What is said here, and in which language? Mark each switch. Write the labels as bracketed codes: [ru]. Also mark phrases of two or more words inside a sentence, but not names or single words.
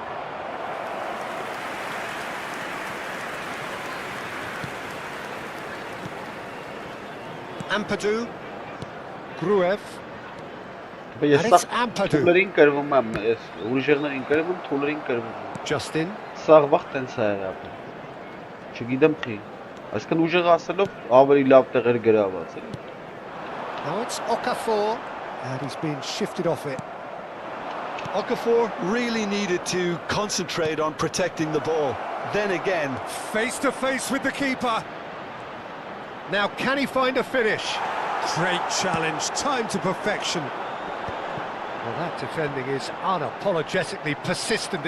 [en] Ampadu. Gruev. And it's Ampadu. Justin. [hy] Սաղ վաղ տենց է ապրել։ Չգիտեմ խի։ Այսքան ուժեղ ասելով ավելի լավ տեղեր գրաված է։ [en] Now it's Okafor, and he's been shifted off it. Okafor really needed to concentrate on protecting the ball. Then again, Face to face with the keeper. Now can he find a finish? Great challenge, time to perfection. Well, that defending is unapologetically persistent.